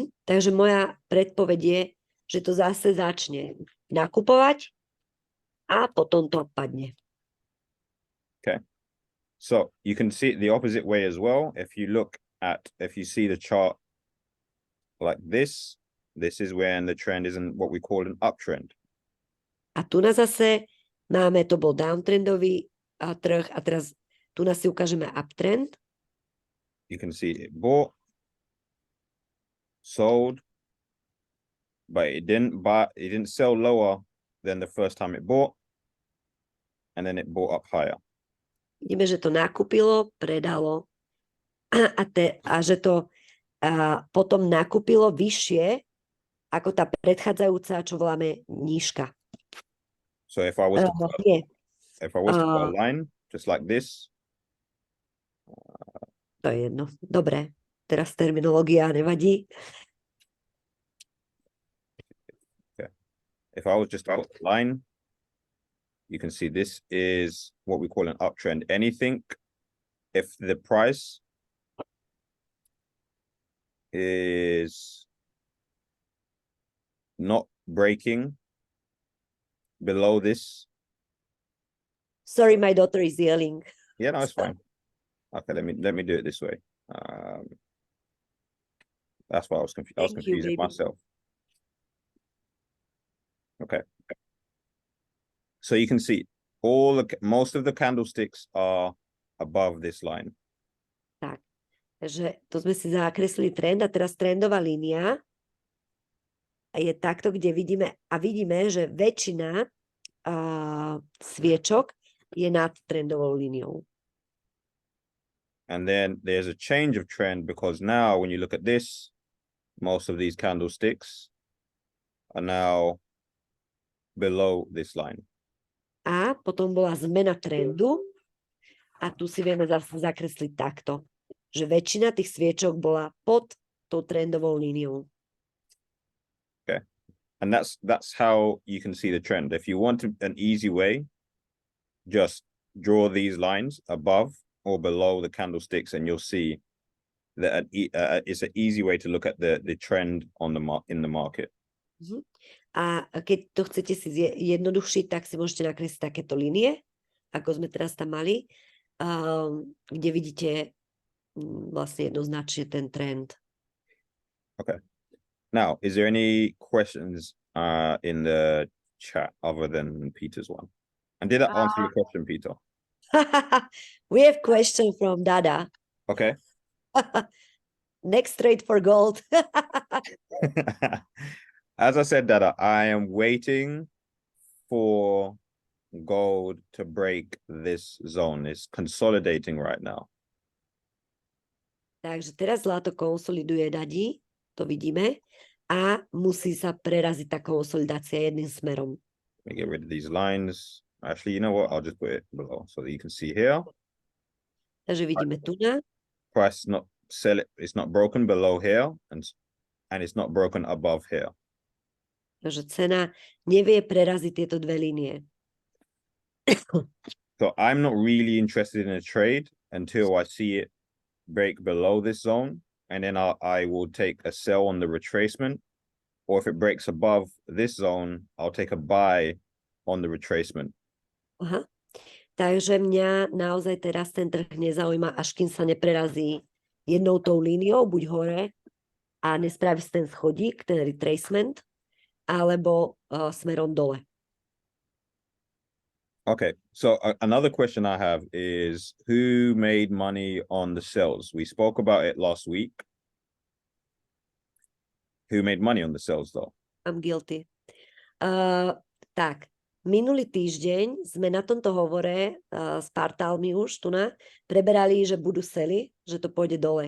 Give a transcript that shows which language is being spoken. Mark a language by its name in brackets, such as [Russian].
[Slovak] Takže moja predpoveď je, že to zase začne nakupovať a potom to padne. [English] Okay. So you can see it the opposite way as well. If you see the chart like this is when the trend is in what we call an uptrend. [Slovak] A tu na zase máme, to bol downtrendový trh a teraz tu nás si ukážeme uptrend. [English] You can see it bought, sold, but it didn't sell lower than the first time it bought, and then it bought up higher. [Slovak] Vidíme, že to nakúpilo, predalo a že to potom nakúpilo vyššie ako tá predchádzajúca, čo voláme nížka. [English] So if I was to put a line just like this. [Slovak] To je jedno. Dobre, teraz terminológia nevadí. [English] Okay. If I was just to put a line, you can see this is what we call an uptrend. Anything, if the price is not breaking below this. Sorry, my daughter is yelling. Yeah, no, it's fine. Okay, let me do it this way. That's why I was confused. I was confusing myself. Okay. So you can see most of the candlesticks are above this line. [Slovak] Tak, takže to sme si zakreslili trend a teraz trendová línia je takto, kde vidíme, že väčšina sviečok je nad trendovou líniou. [English] And then there's a change of trend because now when you look at this, most of these candlesticks are now below this line. [Slovak] A potom bola zmena trendu a tu si vieme zase zakresliť takto, že väčšina tých sviečok bola pod tou trendovou líniou. [English] Okay. And that's how you can see the trend. If you want an easy way, just draw these lines above or below the candlesticks and you'll see that it's an easy way to look at the trend in the market. [Slovak] A keď to chcete si jednoduchšiť, tak si môžete nakresliť takéto línie, ako sme teraz tam mali, kde vidíte vlastne jednoznačne ten trend. [English] Okay. Now, is there any questions in the chat other than Peter's one? And did that answer your question, Peter? We have question from Dada. Okay. Next trade for gold. As I said, Dada, I am waiting for gold to break this zone. It's consolidating right now. [Slovak] Takže teraz zlato konsoliduje, Dadi, to vidíme, a musí sa preraziť tá konsolidácia jedným smerom. [English] Let me get rid of these lines. Actually, you know what? I'll just put it below so that you can see here. [Slovak] Takže vidíme tu na. [English] Price not sell it. It's not broken below here, and it's not broken above here. [Slovak] Takže cena nevie preraziť tieto dve línie. [English] So I'm not really interested in a trade until I see it break below this zone, and then I will take a sell on the retracement, or if it breaks above this zone, I'll take a buy on the retracement. Aha. [Slovak] Takže mňa naozaj teraz ten trh nezaujíma, až kým sa neprerazí jednou tou líniou, buď hore a nespraví si ten schodík, ten retracement, alebo smerom dole. [English] Okay, so another question I have is who made money on the sales? We spoke about it last week. Who made money on the sales though? I'm guilty. [Slovak] Tak, minulý týždeň sme na tomto hovore s partálmi už tu preberali, že budú sely, že to pôjde dole.